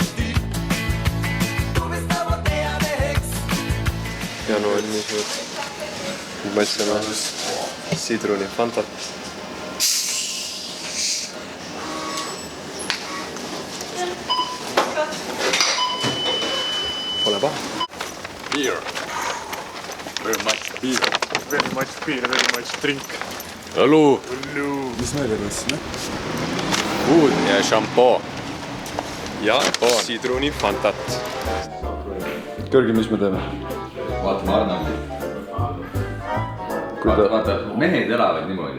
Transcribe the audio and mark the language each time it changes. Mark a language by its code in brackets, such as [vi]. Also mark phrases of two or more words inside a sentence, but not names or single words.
[et] Janu on nii suur. Mõtleme sidruni Fantat. Pole paha. [en] Beer. Very much beer. Very much beer, very much drink. [et] Õlu, mis meile võtsime? uud ja šampoo. Ja sidruni Fantat. Kõrgi, mis me teeme? Vaatame Arnoldi. Vaata, mehed elavad niimoodi.